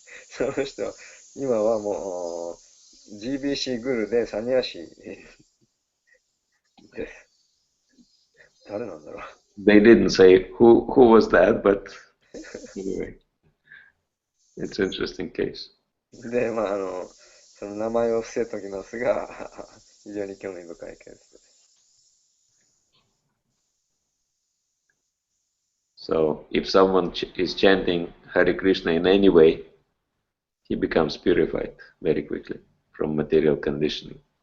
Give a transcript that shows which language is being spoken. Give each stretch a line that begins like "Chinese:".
Japanese: その人、今はもう GBC グルでサニヤシです。誰なんだろう。
English: They didn't say who was that, but anyway, it's an interesting case.
Japanese: で、まあ、その名前を伏せておきますが、非常に興味深いケースです。
English: So, if someone is chanting Hare Krishna in any way, he becomes purified very quickly from material conditioning.